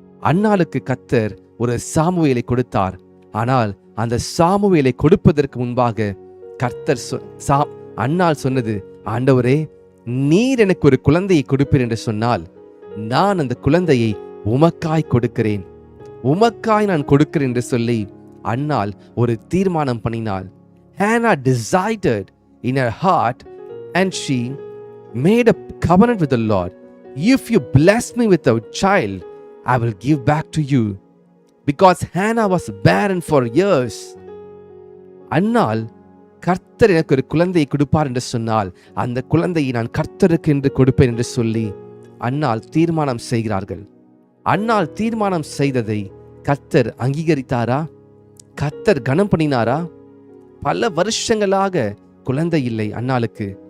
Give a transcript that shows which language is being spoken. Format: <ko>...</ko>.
<ta>அன்னாளுக்கு கர்த்தர் ஒரு சாமுவேலை கொடுத்தார். ஆனால் அந்த சாமுவேலை கொடுப்பதற்கு முன்பாக கர்த்தர் அன்னாள் சொன்னது, ஆண்டவரே, நீர் எனக்கு ஒரு குழந்தையை கொடுப்பீர் என்று சொன்னால் நான் அந்த குழந்தையை உமக்காய் கொடுக்கிறேன், உமக்காய் நான் கொடுக்கிறேன் என்று சொல்லி அன்னாள் ஒரு தீர்மானம் பண்ணினாள்.</ta> <en>Hannah decided in her heart and she made a covenant with the Lord. If you bless me with a child, I will give back to you. Because Hannah was barren for years.</en> <ta>அன்னாள் கர்த்தர் எனக்கு ஒரு குழந்தையை கொடுப்பார் என்று சொன்னால் அந்த குழந்தையை நான் கர்த்தருக்கு என்று கொடுப்பேன் என்று சொல்லி அன்னாள் தீர்மானம் செய்கிறார்கள். அன்னாள் தீர்மானம் செய்ததை கர்த்தர் அங்கீகரித்தாரா? கர்த்தர் கனம் பண்ணினாரா? பல வருஷங்களாக குழந்தை இல்லை அன்னாளுக்கு.</ta>